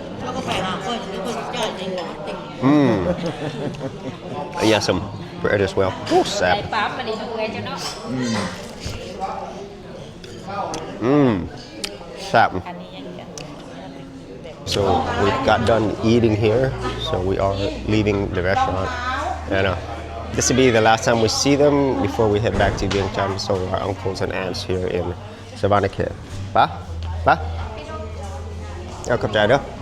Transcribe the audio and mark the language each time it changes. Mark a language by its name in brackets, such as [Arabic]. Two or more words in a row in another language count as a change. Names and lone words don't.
[English] yeah some bread as well oh [Lao] sap sap [English] so we got done eating here so we are leaving the restaurant and this will be the last time we see them before we head back to Vientiane. So our uncles and aunts here in Savannakhet. [Lao] Pa? Pa? เอาขอบใจเด้อ